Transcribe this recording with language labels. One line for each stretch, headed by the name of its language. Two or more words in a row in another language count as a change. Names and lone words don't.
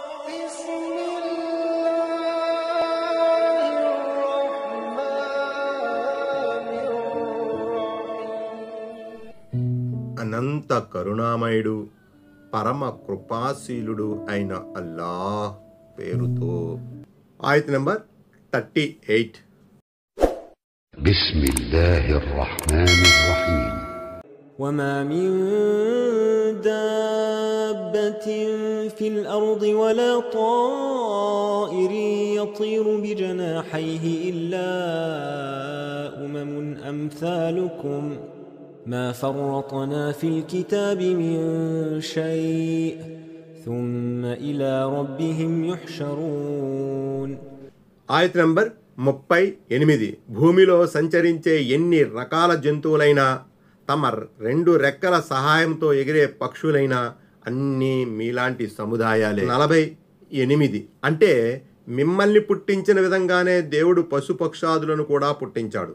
Arabic: بسم الله الرحمن الرحيم.
Telugu: అనంత కరుణామయుడు పరమ కృపాశీలుడు అయిన అల్లాహ్ పేరుతో. ఆయత్ నంబర్ 38.
Arabic: بسم الله الرحمن الرحيم. وما من دابة في الأرض ولا طائر يطير بجناحيه إلا أمم أمثالكم ما فرطنا في الكتاب من شيء ثم إلى ربهم يحشرون.
Telugu: ఆయత్ నంబర్ 38. భూమిలో సంచరించే ఎన్ని రకాల జంతువులైనా తమ 2 రెక్కల సహాయంతో ఎగిరే పక్షులైనా అన్నీ మీలాంటి సముదాయాలే. 48. అంటే మిమ్మల్ని పుట్టించిన విధంగానే దేవుడు పశుపక్షాదులను కూడా పుట్టించాడు.